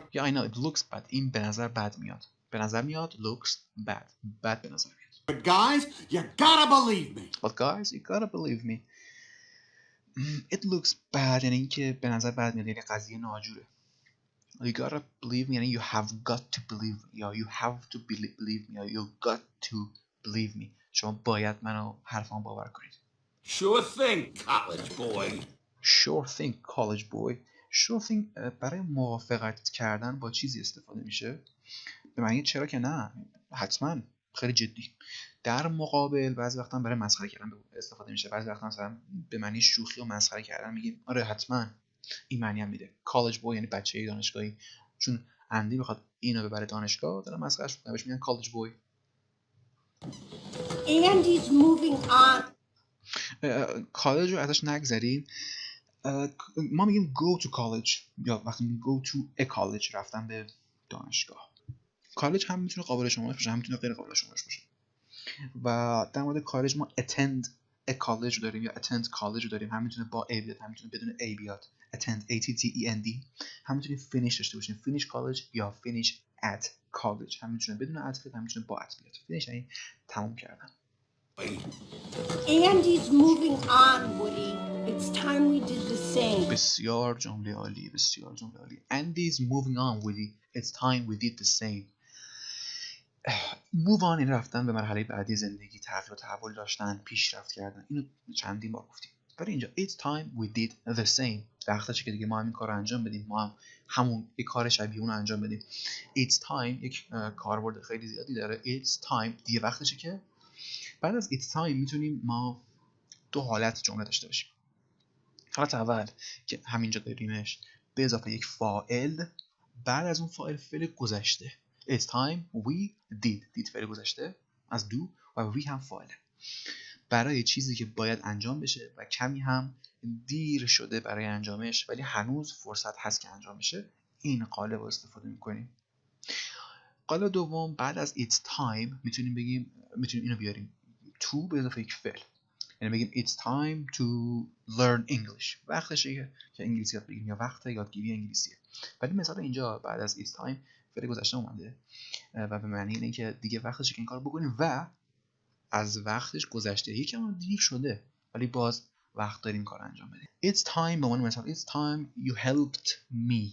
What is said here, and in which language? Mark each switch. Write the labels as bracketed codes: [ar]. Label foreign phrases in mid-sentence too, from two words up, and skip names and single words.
[en] Yeah, I know it looks bad. [fa] این به نظر بد میاد. به نظر میاد [en] looks bad. [fa] بد به نظر میاد. [en] guys, you gotta believe me. But guys, you gotta believe me. It looks bad [fa] یعنی اینکه به نظر بد میاد، یعنی قضیه ناجوره. [en] You gotta believe me یعنی you have got to believe me یا you have to believe me یا you got to believe me. [fa] شما باید منو حرفام باور کنید. [en] Sure thing, college boy. Sure thing college boy. Sure thing [fa] برای موافقت کردن با چیزی استفاده میشه. به معنی چرا که نه، حتما، خیلی جدی. در مقابل بعضی وقتا برای مسخره کردن استفاده میشه. بعضی وقتا مثلا به معنی شوخی و مسخره کردن میگیم آره حتما. این معنی هم میده. [en] college boy [fa] یعنی بچه دانشگاهی. چون اندی بخواد اینو ببره دانشگاه داره مسخرهش میکنه، بهش میگن [en] college boy. Andy's moving on. [fa] کالج رو ازش نگذریم. ما میگیم [en] go to college [fa] یا وقتی میگیم [en] go to a college [fa] رفتن به دانشگاه. کالج هم میتونه قابل شمارش باشه، هم میتونه غیر قابل شمارش باشه. و در مورد کالج ما [en] attend a college [fa] رو داریم یا [en] attend college [fa] رو داریم. هم میتونه با a بیاد، هم میتونه بدون a بیاد. [en] attend a-t-t-e-n-d. [fa] هم میتونیم [en] finish [fa] داشته باشیم [en] finish college یا finish at college. [fa] هم میتونه بدون at بیاد، هم میتونه با at بیاد. finish یعنی تموم کردن. [en] Andy's moving on, Woody. It's time we did the same. [fa] بسیار جمله عالی، بسیار جمله عالی. [en] Andy's moving on, Woody. It's time we did the same. move on [fa] این رفتن به مرحله بعدی زندگی، تغییر و تحول داشتن، پیشرفت کردن. اینو چندین بار گفتیم. ولی اینجا [en] it's time we did the same. [fa] وقتشه که دیگه ما هم این کار رو انجام بدیم، ما هم همون یک کار شبیه اون رو انجام بدیم. [en] it's time [fa] یک کاربرد خیلی زیادی داره. [en] it's time [fa] دیگه وقتشه که بعد از [en] it's time [fa] میتونیم ما دو حالت جمله داشته باشیم. حالت اول که همینجا داریمش به اضافه یک فاعل، بعد از اون فاعل فعل گذشته. [en] It's time we did [fa] فعل گذشته از do و we هم فاعله برای چیزی که باید انجام بشه و کمی هم دیر شده برای انجامش ولی هنوز فرصت هست که انجام بشه. این قالب رو استفاده میکنیم. قالب دوم بعد از [en] it's time [fa] میتونیم اینو بیاریم to به اضافه یک فعل، یعنی بگیم [en] it's time to learn English. [fa] وقتشه که انگلیسی یاد بگیریم یا وقت یادگیری انگلیسیه. ولی مثلا اینجا بعد از [en] it's time [fa] فعل گذشته اومده و به معنی اینه که دیگه وقتشه که این کارو بکنیم و از وقتش گذشته، یکم دیر شده ولی باز وقت داریم کار انجام بدیم. [en] it's time [fa] به عنوان مثال [en] it's time you helped me.